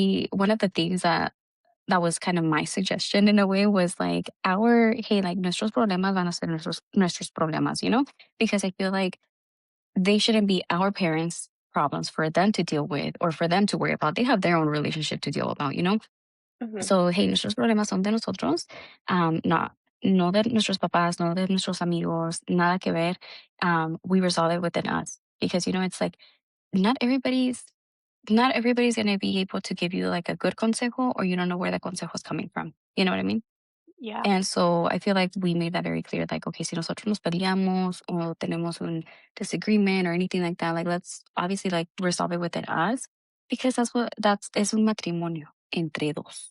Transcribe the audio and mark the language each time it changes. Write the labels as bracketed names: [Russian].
[English] one of the things that was kind of my suggestion in a way was like hey, like [Spanish] nuestros problemas van a ser nuestros problemas, [English] because I feel like they shouldn't be our parents' problems for them to deal with or for them to worry about. They have their own relationship to deal about. Mhm. [Spanish] So, hey, nuestros problemas son de nosotros, no de nuestros papás, no de nuestros amigos, nada que ver. [English] We resolve it within us because, it's like not everybody's not everybody's going to be able to give you like a good consejo or you don't know where the consejo is coming from. You know what I mean? Yeah. And so I feel like we made that very clear. Like, okay, [Spanish] si nosotros nos peleamos o tenemos un [English] disagreement or anything like that, like let's obviously like resolve it within us because [Spanish] es un matrimonio entre dos,